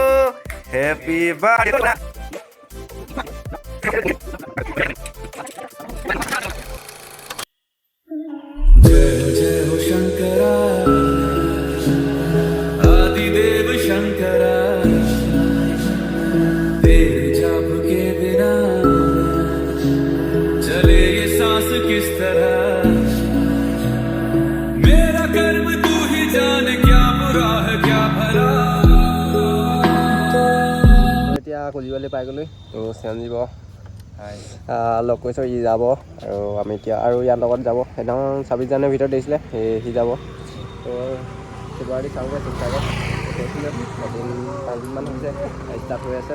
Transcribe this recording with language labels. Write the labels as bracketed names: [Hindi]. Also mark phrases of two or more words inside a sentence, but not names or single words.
[English] Happy birthday. [Hindi] जय जय हो शंकरा आदिदेव शंकरा तेरे जाप के बिना चले ये सांस किस तरह मेरा कर्म तू ही जान क्या बुरा है क्या भला। [Assamese] এতিয়া কলিবালি পাই গ'লোঁ। তো চেঞ্জ দিব লগ কৰিছোঁ, ই যাব আৰু আমি এতিয়া আৰু ইয়াৰ লগত যাব। সেইদিনাখন 26 জানুৱাৰীৰ ভিতৰত দিছিলে, সি যাব। তো শিৱৰাত্ৰি চাওঁগৈ শিৱসাগৰ গৈছিলোঁ, এদিন 5 দিনমান হৈছে ষ্টাৰ্ট হৈ আছে।